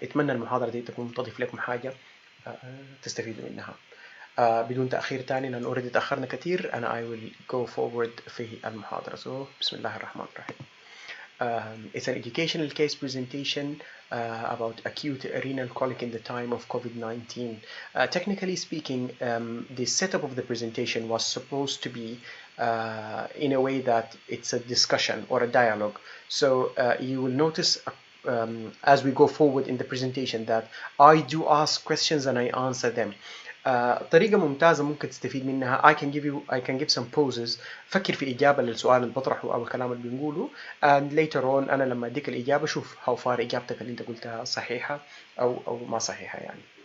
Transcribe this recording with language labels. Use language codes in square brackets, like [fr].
[ar] أتمنى المحاضرة دي تكون تضيف لكم حاجة تستفيدوا منها. بدون تأخير تاني لأن أوريدي تأخرنا كتير، أنا [en] I will go forward [ar] في المحاضرة. بسم الله الرحمن الرحيم. [en] It's an educational case presentation about acute renal colic in the time of COVID-19. Technically speaking, the setup of the presentation was supposed to be in a way that it's a discussion or a dialogue. So you will notice as we go forward in the presentation that I do ask questions and I answer them. [ar] طريقة ممتازة ممكن تستفيد منها. [en] I can give some poses. [ar] فكر في إجابة للسؤال اللي بطرحه أو الكلام اللي بنقوله، [en] and later on [ar] أنا لما أديك الإجابة شوف [en] how far [ar] إجابتك اللي أنت قلتها صحيحة أو ما صحيحة يعني.